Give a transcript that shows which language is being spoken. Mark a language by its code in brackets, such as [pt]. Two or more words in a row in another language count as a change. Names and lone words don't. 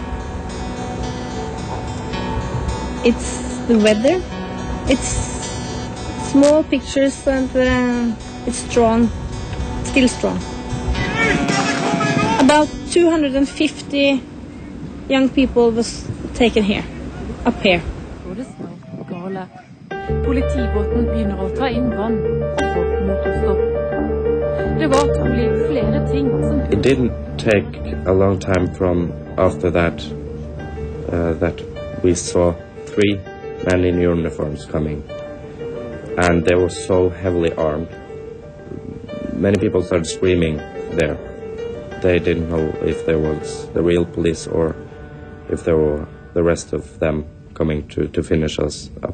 [en] It's the weather. It's small pictures, and it's strong, still strong. About 250 young people was taken here, up here. [no] Politibåten begynner å ta inn vann, og folk måtte stoppe. Det var trolig flere ting som... [en] It didn't take a long time from after that that we saw 3 men in uniforms coming, and they were so heavily armed. Many people started screaming there. They didn't know if there was the real police or if there were the rest of them coming to finish us up.